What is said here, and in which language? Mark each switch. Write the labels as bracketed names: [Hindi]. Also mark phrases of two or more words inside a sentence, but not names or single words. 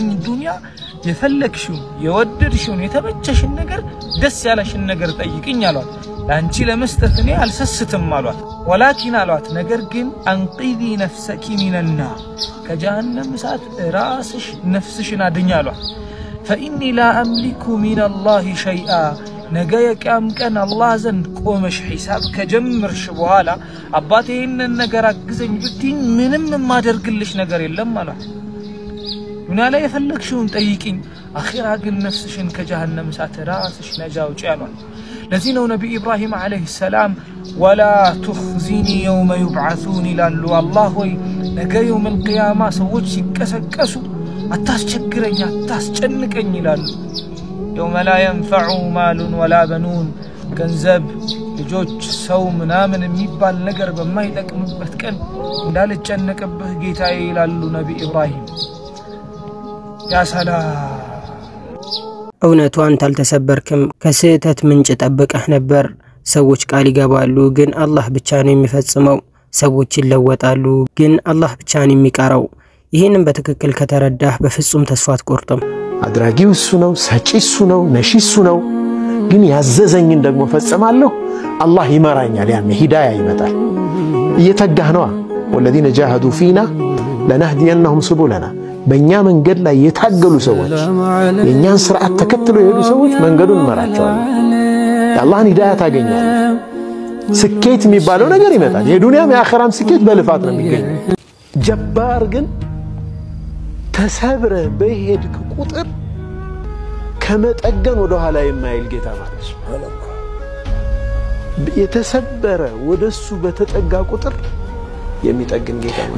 [Amharic] ዱንያ የፈለክሽው የወደድሽው የተመቸሽን ነገር ደስ ያለሽን ነገር ጠይቅኝ አሏት ላንቺ ለመስጠት እኔ አልሰስትም አሏት ولكن አሏት ነገር ግን [Arabic] أنقذي نفسك من [Amharic] ከጀሃነም እሳት ራስሽ ነፍስሽን አድኝ አሏት [Arabic] فإني لا أملك من الله شيئا [Amharic] ነገ የቂያም ቀን አላህ ዘንድ ቆመሽ ሒሳብ ከጀመርሽ በኋላ አባቴ ይሄንን ነገር አግዘኝ ብትኝ ምንም ማደርግልሽ ነገር የለም አሏት ዱንያ ላይ የፈለግሽውን ጠይቂኝ አኺራ ግን ነፍስሽን ከጀሃነም እሳት ራስሽ ነጃ አውጪ አሏት ለዚህ ነው ነብዩ ኢብራሂም [Arabic] عليه السلام ولا تخزني يوم يبعثون [Amharic] ይላሉ አላህ ሆይ ነገ [Arabic] يوم القيامة [Amharic] ሰዎች ሲቀሰቀሱ አታስቸግረኝ አታስጨንቀኝ ይላሉ [Arabic] يوم لا ينفع مال ولا بنون [Amharic] ገንዘብ ልጆች ሰው ምናምን የሚባል ነገር በማይጠቅምበት ቀን እንዳልጨነቅብህ ጌታዬ ይላሉ ነብዩ ኢብራሂም [Arabic] يا سلام [Amharic] እውነቱ አንተ አልተሰበርክም ከስህተት ምንጭ ጠብቀህ ነበር ሰዎች ቃል ይገባሉ ግን አላህ ብቻ ነው የሚፈጽመው ሰዎች ይለወጣሉ ግን አላህ ብቻ ነው የሚቀረው ይሄንን በትክክል ከተረዳህ በፍጹም ተስፋ አትቆርጥም አድራጊው እሱ ነው ሰጪ እሱ ነው ነሺ እሱ ነው ግን ያዘዘኝን ደግሞ ፈጽማለሁ አላህ ይመራኛል ያን ሂዳያ ይመጣል እየተጋህ ነው [Arabic] والذين جاهدوا فينا لنهدينهم سبلنا [Amharic] በእኛ መንገድ ላይ የታገሉ ሰዎች የኛን ስርዓት ተከትለው የሄዱ ሰዎች መንገዱን መራቸዋል የአላህን ሂዳያ ታገኛለህ ስኬት የሚባለው ነገር ይመጣል የዱንያም የአኺራም ስኬት በልፋት ነው የሚገኘው ጀባር ግን ተሰብረ በሄድክ ቁጥር ከመጠገን ወደ ኋላ የማይል ጌታ ማለት ነው የተሰበረ ወደሱ በተጠጋ ቁጥር የሚጠግን ጌታ ማለት